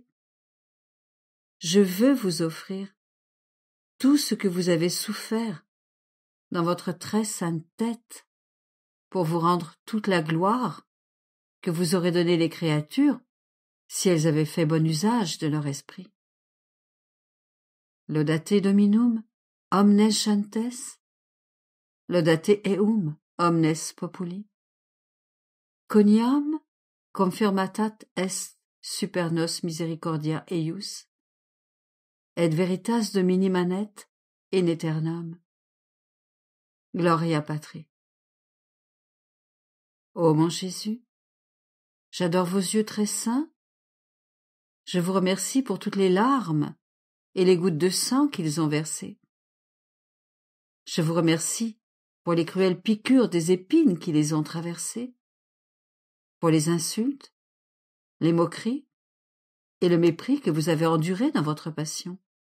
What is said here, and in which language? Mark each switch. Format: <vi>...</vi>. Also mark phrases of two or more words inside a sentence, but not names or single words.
<fr>Je veux vous offrir tout ce que vous avez souffert dans votre très sainte tête pour vous rendre toute la gloire que vous aurez donnée les créatures si elles avaient fait bon usage de leur esprit.</fr> <la>Laudate Dominum, omnes gentes, laudate eum, omnes populi. Coniam confirmatat est super nos misericordia eius, et veritas Domini manet in aeternam. Gloria Patri.</la> <fr>Ô mon Jésus, j'adore vos yeux très saints. Je vous remercie pour toutes les larmes et les gouttes de sang qu'ils ont versées. Je vous remercie pour les cruelles piqûres des épines qui les ont traversées, pour les insultes, les moqueries et le mépris que vous avez endurés dans votre passion.</fr>